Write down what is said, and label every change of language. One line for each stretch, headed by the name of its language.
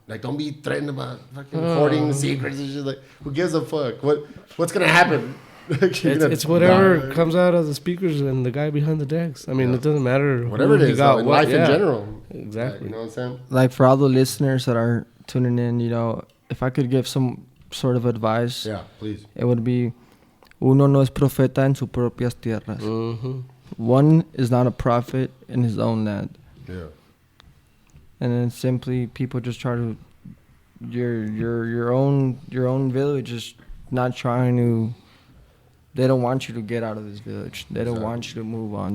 English: Like, don't be threatened about fucking hoarding secrets and shit. Like, who gives a fuck? What's gonna happen? It's whatever comes out of the speakers and the guy behind the decks. I mean, it doesn't matter. Whatever it is, in life in general. Exactly. You know what I'm saying? Like, for all the listeners that are tuning in, if I could give some sort of advice, please. It would be,
Spanish: uno no es profeta en sus propias tierras.
English: Mm-hmm. One is not a prophet in his own land. Yeah. And then simply people just try to your own village is not trying to. They don't want you to get out of this village. They don't want you to move on.